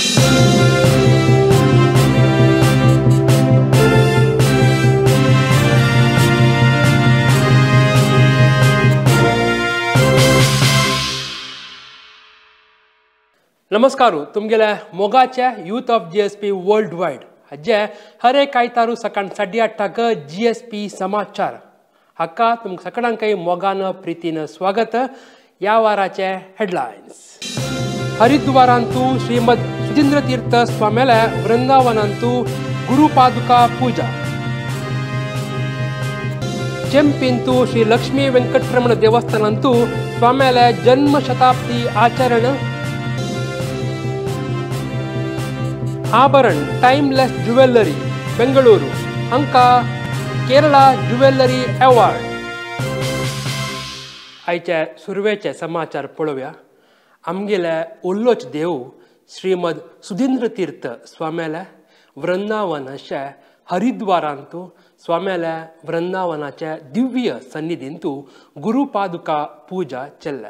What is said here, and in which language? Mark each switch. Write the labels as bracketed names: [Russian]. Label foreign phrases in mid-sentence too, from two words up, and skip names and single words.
[Konkani] नमस्कार तुमगेल्या मोगाचे यूथ ऑफ GSP वर्ल्ड वाइड हाजे हर एक आयतारू सकाळ 8:30 GSP समाचार हाका तुमकां सगळ्यांकय मोगान प्रितीन स्वागत. या वाराचे हेडलायन्स. हरिद्वारांतू श्रीमद सुधींद्र तीर्थ स्वामेल्या वृंदावनांतू गुरुपादुका पूजा. चेंपिंतू श्री लक्ष्मी वेंकटरमण देवस्थानांतू स्वामेल्या जन्म शताब्दी आचरण. आभरण टाइमलेस ज्युवेलरी बेंगळूरू हांका केरळा ज्युवेलरी अवॉर्ड. आयचे सुरवेचे समाचार पळोवया. आमगेले ओल्लोच देव श्रीमद सुधींद्र तीर्थ स्वामेल्या वृंदावन अशे हरिद्वारांतू स्वामेल्या वृंदावनाच्या दिव्य सन्निधींतू गुरुपादुका पूजा चल्ल्या.